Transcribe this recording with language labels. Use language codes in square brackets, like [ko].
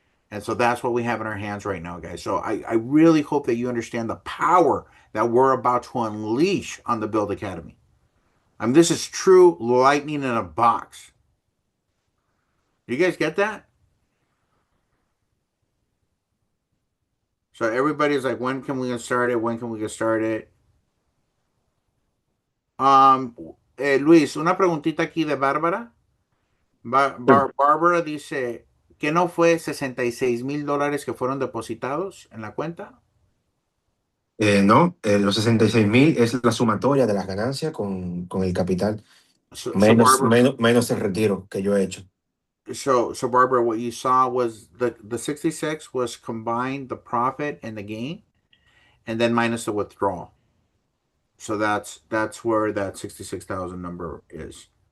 [en] And so that's what we have in our hands right now, guys. So I really hope that you understand the power that we're about to unleash on the Byld Academy. I mean, this is true lightning in a box. Do you guys get that? So everybody's like, when can we get started? When can we get started? [es] Um, Luis, una preguntita aquí de Bárbara. Barbara dice que no fue $66,000 que fueron depositados en la cuenta. No, los 66.000 es la sumatoria de las ganancias con el capital, [en] So Barbara, [es] menos el retiro que yo he hecho. [en] so Barbara, what you saw was the 66 was combined the profit and the gain, and then minus the withdrawal. So that's where that 66,000 number is.